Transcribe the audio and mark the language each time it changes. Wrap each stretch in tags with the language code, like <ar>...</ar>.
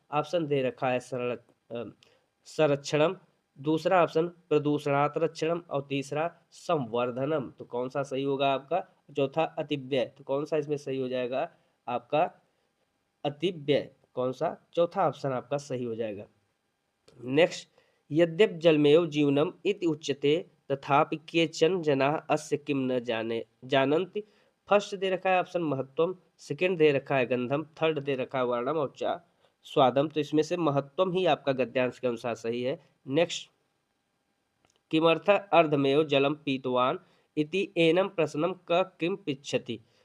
<hi>Option दे रखा है संरक्षणम, दूसरा ऑप्शन प्रदूषणात् रक्षणम और तीसरा संवर्धनम। तो कौन सा सही होगा आपका? चौथा अतिव्यय। तो कौन सा इसमें सही हो जाएगा आपका? अतिव्यय। कौन सा? चौथा ऑप्शन आपका सही हो जाएगा।</hi> <sa>नेक्स्ट, यद्यप जलमेव जीवनम इति उच्यते तथापि केचन जनाः अस्य किम न जानन्ति।</sa> <hi>फर्स्ट दे रखा है ऑप्शन महत्वम, सेकंड दे रखा है गंधम, थर्ड दे रखा है वर्णम और स्वादम। तो इसमें से महत्वम ही आपका गद्यांश के अनुसार सही है। नेक्स्ट,</hi> <sa>किमर्थ अर्धमेव जलम पीतवान इति एनम प्रश्नम क किम पिच्छति।</sa>